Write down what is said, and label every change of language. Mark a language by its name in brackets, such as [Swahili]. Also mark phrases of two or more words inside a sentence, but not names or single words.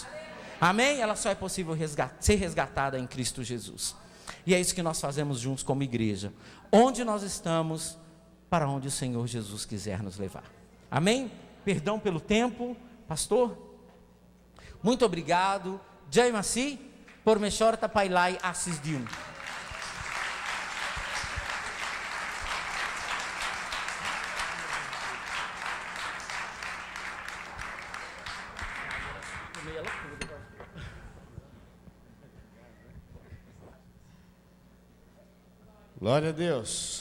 [Portuguese] Amém? Ela só é possível ser resgatada em Cristo Jesus, e é isso que nós fazemos juntos como igreja, onde nós estamos, para onde o Senhor Jesus quiser nos levar. Amém? Perdão pelo tempo, pastor, muito obrigado. Jai Masi, por me chorta pailai assis dium. Glória a Deus.